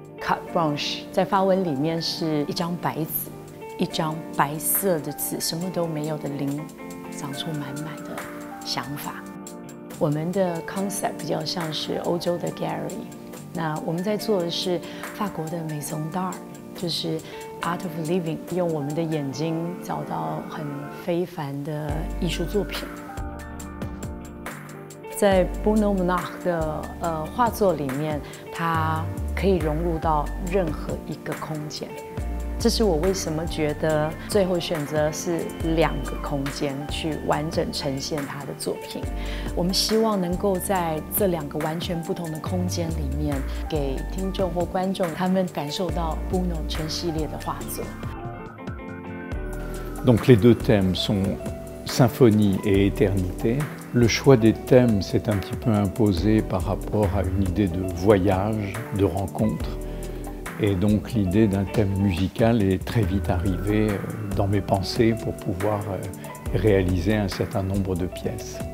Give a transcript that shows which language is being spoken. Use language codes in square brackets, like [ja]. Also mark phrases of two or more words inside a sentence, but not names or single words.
[fr] carte blanche， [zh] 在法文里面是一张白纸，一张白色的纸，什么都没有的零，长出满满的想法。我们的 concept 比较像是欧洲的 gallery， 那我们在做的是法国的 [fr] maison d'art， [en] 就是 art of living， [zh] 用我们的眼睛找到很非凡的艺术作品。在 Bruno Monarch 的画作里面，它可以融入到任何一个空间。这是我为什么觉得最后选择是2个空间去完整呈现他的作品。我们希望能够在这2个完全不同的空间里面，给听众或观众他们感受到 Bruno 全系列的画作。 [fr] Donc les deux thèmes sont symphonie et éternité. Le choix des thèmes s'est un petit peu imposé par rapport à une idée de voyage, de rencontre. Et donc l'idée d'un thème musical est très vite arrivée dans mes pensées pour pouvoir réaliser un certain nombre de pièces.